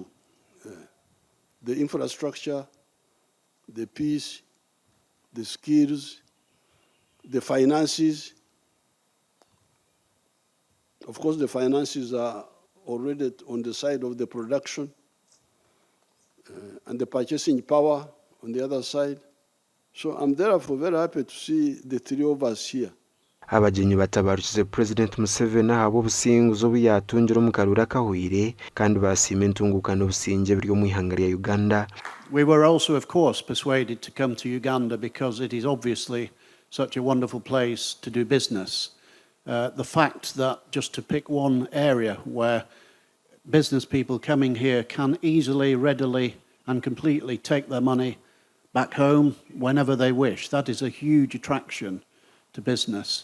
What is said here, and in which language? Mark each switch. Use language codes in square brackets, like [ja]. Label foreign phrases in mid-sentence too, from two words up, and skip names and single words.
[en] The infrastructure, the peace, the skills, the finances. Of course, the finances are already on the side of the production and the purchasing power on the other side. So I'm therefore very happy to see the three of us here. [nyn] Abagenyi batabarukize President Museveni abo businguzo byatungira mu karura kahwire kandi basima entungukano businge byo mu ihanga ya Uganda. [en] We were also, of course, persuaded to come to Uganda because it is obviously such a wonderful place to do business. The fact that, just to pick one area where business people coming here can easily, readily and completely take their money back home whenever they wish, that is a huge attraction to business.